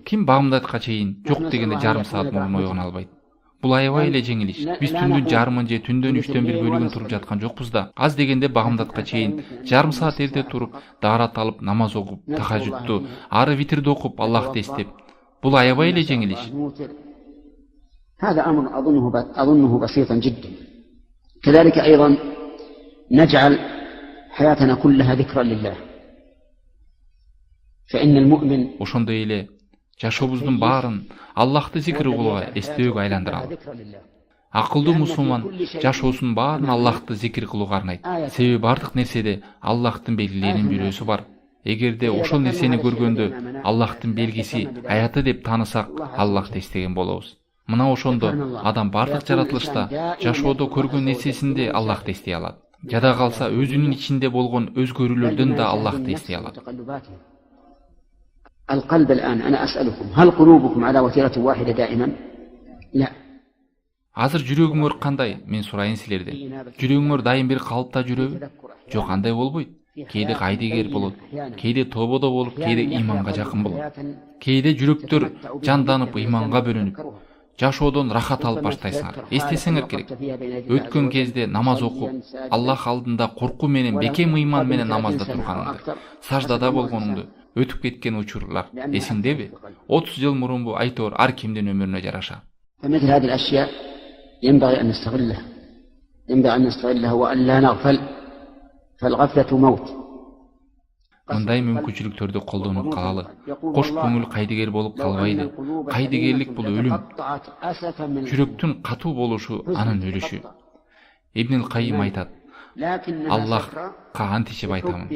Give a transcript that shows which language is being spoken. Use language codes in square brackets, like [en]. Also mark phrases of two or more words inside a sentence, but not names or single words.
[ky] Ким багымдатка чейин жок дегенде жарым саат мурун ойгоно албайт? Бул аябай эле жеңил иш. Биз түндүн жарымын же түндөн 3/1 бөлүгүн туруп жаткан жокпуз да. Аз дегенде багымдатка чейин жарым саат эрте туруп, даарат алып, намаз окуп, тахажжудту, ары витрди окуп, Аллахты эстеп. Бул аябай эле жеңил иш. [ar] هذا أمر أظنه بسيطا جدا. كذلك أيضا نجعل حياتنا كلها ذكرا لله. فإن المؤمن [ky] Ошондой эле жашообуздун баарын Аллахты зикир кылууга, эстөөгө айландыралы. Акылдуу мусулман жашоосунун баарын Аллахты зикир кылууга арнайт. Себеби бардык нерседе Аллахтын белгилеринин бирөөсү бар. Эгерде ошол нерсени көргөндө Аллахтын белгиси, аяты деп таанысак, Аллахты эстеген болобуз. Мына ошондо адам бардык жаратылышта, жашоодо көргөн нерсесинде Аллахты эстей алат. Жада калса өзүнүн ичинде болгон өзгөрүүлөрдөн да Аллахты эстей алат. [ar] القلب الآن أنا أسألكم هل قلوبكم على وتيرة واحدة دائما؟ لا. [ky] Азыр жүрөгүңөр кандай? Мен сурайын силерден. Жүрөгүңөр дайым бир калыпта жүрөбү? Жок, андай болбойт. Кээде кайдыгер болот, кээде тободо болуп, кээде иманга жакын болот. Кээде жүрөктөр жанданып, иманга бөлүнүп, жашоодон рахат алып баштайсыңар. Эстесеңер керек. Өткөн кезде намаз окуп, Аллах алдында коркуу менен, бекем ыйман менен намазда турганыңды, саждада болгонуңду өтүп кеткен учурлар эсиңдеби? 30 жыл мурунбу, айтор ар кимдин өмүрүнө жараша. [ar] فمثل هذه الأشياء ينبغي أن نستغلها وأن لا نغفل فالغفلة موت. [ky] Мындай мүмкүнчүлүктөрдү колдонуп калалы. Кош көңүл кайдыгер болуп калбайды. Кайдыгерлик бул өлүм. Жүрөктүн катуу болушу анын өлүшү. Ибн Кайым айтат: Аллахка антишип айтамын.